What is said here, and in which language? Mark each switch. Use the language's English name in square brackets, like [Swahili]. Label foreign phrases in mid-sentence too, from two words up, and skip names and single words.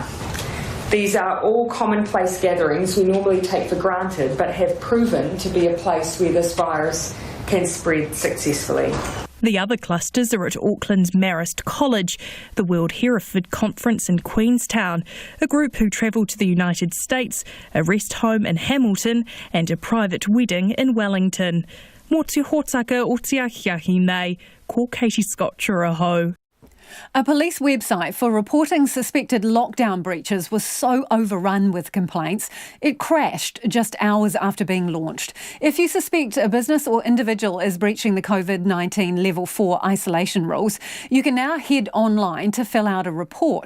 [English] These are all commonplace gatherings we normally take for granted, but have proven to be a place where this virus can spread successfully. The other clusters are at Auckland's Marist College, the World Hereford Conference in Queenstown, a group who travel to the United States, a rest home in Hamilton, and a private wedding in Wellington. [Māori] Mō te hōtaka o te ahiahi nei, ko Katie Scott Churaho. [English] A police website for reporting suspected lockdown breaches was so overrun with complaints, it crashed just hours after being launched. If you suspect a business or individual is breaching the COVID-19 Level 4 isolation rules, you can now head online to fill out a report.